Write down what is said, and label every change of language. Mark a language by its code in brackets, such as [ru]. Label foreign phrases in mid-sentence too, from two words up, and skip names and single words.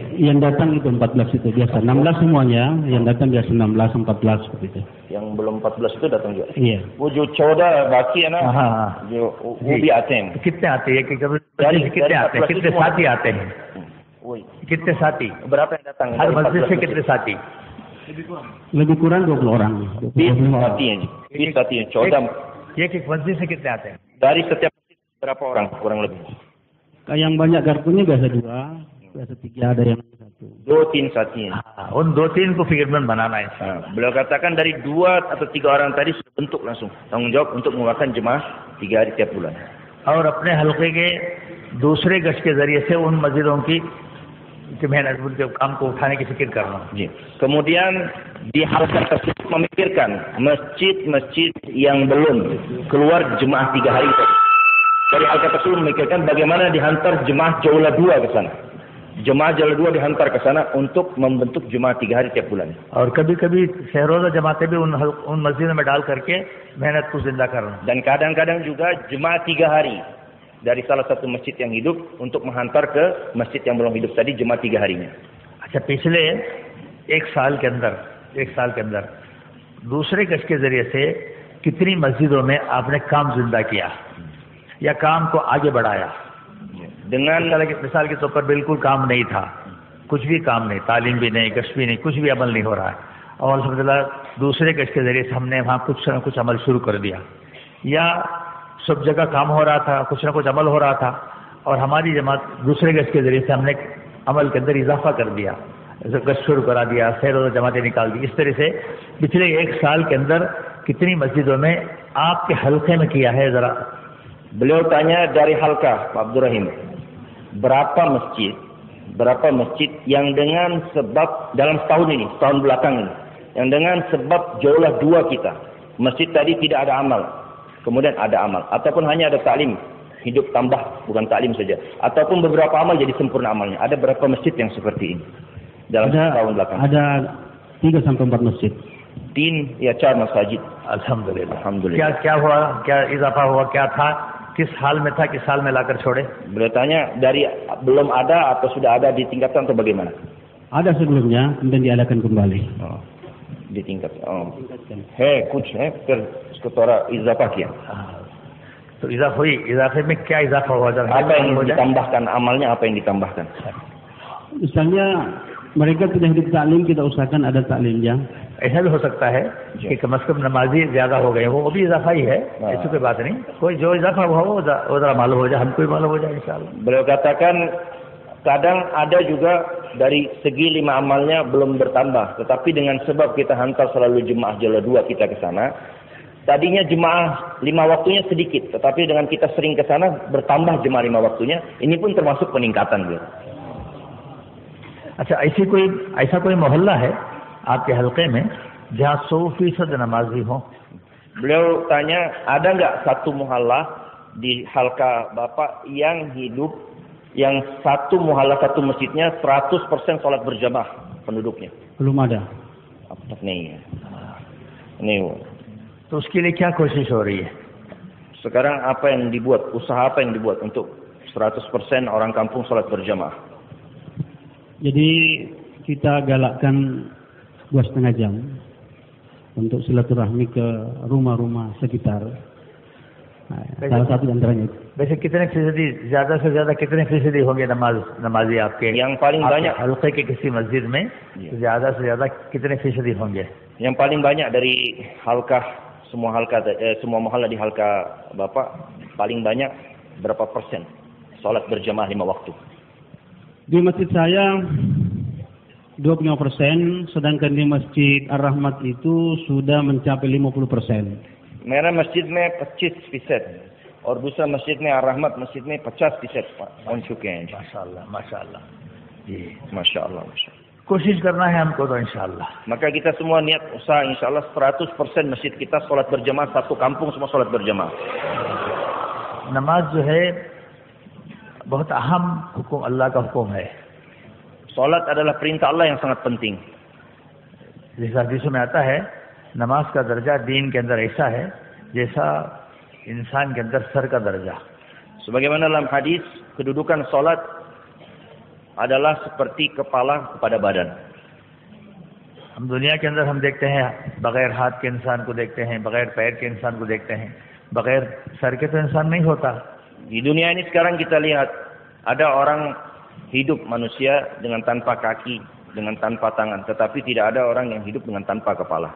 [ms] Yang datang itu 14 itu biasa. 16 semuanya, yang datang biasa 16, 14 seperti itu. Yang belum 14 itu datang juga. Iya. [hi] वो जो 14 बाकी है ना, जो वो भी आते हैं. कितने आते हैं? कितने आते हैं? कितने साथी आते हैं? कितने साथी? [ms] Berapa yang datang? [hi] हर मस्जिद से कितने साथी? [ms] Lebih kurang 20 orang. [hi] 20 साथी हैं. 14. एक मस्जिद से कितने आते हैं? [ms] Dari setiap masjid berapa orang kurang lebih? Yang banyak kartunya biasa 2, biasa 3, ada yang 1. [hi] 2-3 साथी हैं. उन 2-3 को फिक्रमंद बनाना है. [ms] Beliau katakan dari 2 atau 3 orang tadi sudah bentuk langsung tanggung jawab untuk mengeluarkan jemaah 3 hari tiap bulan. [hi] और अपने हल्के के दूसरे गश्त के जरिए से उन मस्जिदों की मेहनत के काम को उठाने की फिक्र करना. [ms] Kemudian di halqa tersebut memikirkan masjid-masjid yang belum keluar jemaah 3 hari tadi. Dari halqa tersebut memikirkan bagaimana dihantar jemaah jaulah 2 ke sana. Jemaah jaulah 2 dihantar ke sana untuk membentuk jemaah 3 hari tiap bulan. [hi] और कभी-कभी शहरों जमाते भी उन मस्जिदों में डाल करके मेहनत को जिंदा करना. [ms] Dan kadang-kadang juga jemaah 3 hari dari salah satu masjid yang hidup untuk menghantar ke masjid yang belum hidup tadi jemaah 3 harinya. [hi] अच्छा, पिछले 1 साल के अंदर दूसरे गश्त के जरिए से कितनी मस्जिदों में आपने काम जिंदा किया या काम को आगे बढ़ाया? [ms] Dengan [hi] मिसाल के तौर पर बिल्कुल काम नहीं था, कुछ भी काम नहीं, तालीम भी नहीं, गश्त भी नहीं, कुछ भी अमल नहीं हो रहा है, और अल्हम्दुलिल्लाह दूसरे गश्त के जरिए से हमने वहाँ कुछ न कुछ अमल शुरू कर दिया, या सब जगह काम हो रहा था, कुछ न कुछ अमल हो रहा था, और हमारी जमात दूसरे गश्त के जरिए से हमने अमल के अंदर इजाफा कर दिया. गश्त शुरू करा दिया, खैर और जमातें निकाल दी। इस तरह से पिछले 1 साल के अंदर कितनी मस्जिदों में आपके हल्के में किया है जरा? [ms] Beliau tanya dari halqa, Pak Abdul Rahim, berapa masjid yang dengan sebab dalam setahun ini, setahun belakang ini, yang dengan sebab jauhlah dua kita, masjid tadi tidak ada amal, kemudian ada amal, ataupun hanya ada taklim, hidup tambah, bukan taklim saja, ataupun beberapa amal jadi sempurna amalnya. Ada berapa masjid yang seperti ini dalam setahun belakang? Ada 3 sampai 4 masjid. [hi] 3 या 4 masjid. Alhamdulillah. क्या हुआ, क्या इजाफा हुआ, क्या था, किस हाल में था, किस हाल में लाकर छोड़े? [ms] Beliau tanya dari belum ada atau sudah ada ditingkatkan atau bagaimana? Ada sebelumnya, kemudian diadakan kembali. Ditingkatkan. [hi] है कुछ है फिर इसको थोड़ा इजाफा किया. तो इजाफे में क्या इजाफा हुआ? [ms] Apa yang ditambahkan amalnya, apa yang ditambahkan? Misalnya mereka tidak hidup taklim, kita usahakan ada taklimnya. [hi] ऐसा भी हो सकता है कि कम से कम नमाजी ज्यादा हो गए, वो भी इजाफा ही है, ऐसी कोई बात नहीं। कोई जो इजाफा हुआ वो जरा मालूम हो जाए, हमको भी मालूम हो जाए इंशाअल्लाह. [ms] Beliau katakan kadang ada juga dari segi 5 amalnya belum bertambah, tetapi dengan sebab kita hantar selalu jemaah jala 2 kita ke sana, tadinya jemaah 5 waktunya sedikit, tetapi dengan kita sering ke sana bertambah jemaah 5 waktunya, ini pun termasuk peningkatan beliau. [hi] अच्छा, ऐसा कोई मोहल्ला है आपके हल्के में जहाँ 100% नमाजी हो? [ms] Beliau tanya, ada nggak satu muhalla di halka Bapak yang hidup, yang satu muhalla, satu masjidnya 100% sholat berjamaah penduduknya? Belum ada. [hi] Ab तक नहीं है. नहीं हुआ. तो उसके लिए क्या कोशिश हो रही है? [ms] Sekarang apa yang dibuat, usaha apa yang dibuat untuk 100% orang kampung sholat berjamaah? Jadi kita galakkan 2,5 jam untuk silaturahmi ke rumah-rumah sekitar. Salah satu antaranya. [hi] वैसे कितने फीसदी, ज्यादा से ज्यादा कितने फीसदी होंगे नमाजी आपके? [ms] Yang paling banyak [hi] हल्के के किसी मस्जिद में ज्यादा से ज्यादा कितने फीसदी होंगे? [ms] Yang paling banyak dari halka, semua muhalla di halka Bapak, paling banyak berapa persen sholat berjamaah 5 waktu? Di masjid saya 25%, sedangkan di Masjid Ar-Rahmat itu sudah mencapai 50%. [hi] मेरा मस्जिद में 25% और दूसरा मस्जिद में Ar-Rahmat मस्जिद में 50% पहुंच चुके हैं. माशाअल्लाह जी, माशाअल्लाह. कोशिश करना है हमको तो इंशाअल्लाह. [ms] Maka kita semua niat usaha insyaallah 100% masjid kita sholat berjamaah, satu kampung semua sholat berjamaah. [hi] नमाज जो है बहुत अहम हुक्म, अल्लाह का हुक्म है. [ms] Salat adalah perintah Allah yang sangat penting. [hi] जिस हदीस में आता है, नमाज का दर्जा दीन के अंदर ऐसा है जैसा इंसान के अंदर सर का दर्जा. [ms] Sebagaimana dalam hadis, kedudukan salat adalah seperti kepala kepada badan. [hi] हम दुनिया के अंदर हम देखते हैं बगैर हाथ के इंसान को देखते हैं, बगैर पैर के इंसान को देखते हैं, बगैर सर के तो इंसान नहीं होता. [ms] Di dunia ini sekarang kita lihat ada orang hidup manusia dengan tanpa kaki, dengan tanpa tangan, tetapi tidak ada orang yang hidup dengan tanpa kepala.